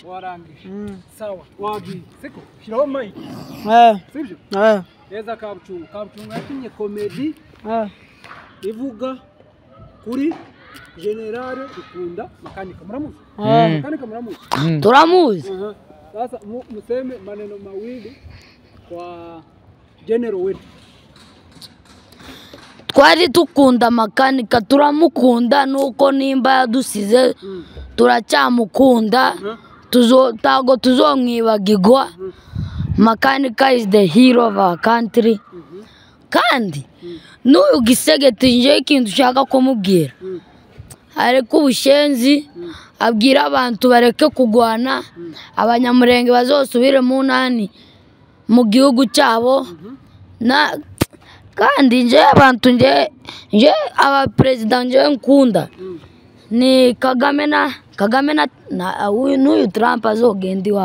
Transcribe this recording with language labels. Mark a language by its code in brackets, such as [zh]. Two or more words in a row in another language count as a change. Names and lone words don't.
[rw] Sawa wagiye siko shiraho mic sibyo neza. Kabucungu yakinye comedy ivuga kuri General Rukunda Makanika. Muramuzi? Makanika muramuzi? Turamuzi. [sw] Sasa museme maneno mawili kwa General wetu. [rn] Twari tukunda Makanika, turamukunda nuko nimba yadusize turacyamukunda. Tago tuzomwibagirwa. [en] Makanika is the hero of our country. [rn] Kandi n'uyu Gisegeti nje ikintu ushaka kumubwira, areke ubushenzi, abwira abantu bareke kugwana, abanyamurenge bazosubire mu nani mu gihugu cyabo. Kandi nje abantu nje aba president nje nkunda ni Kagame na n'uyu Trump azogenda iwabo.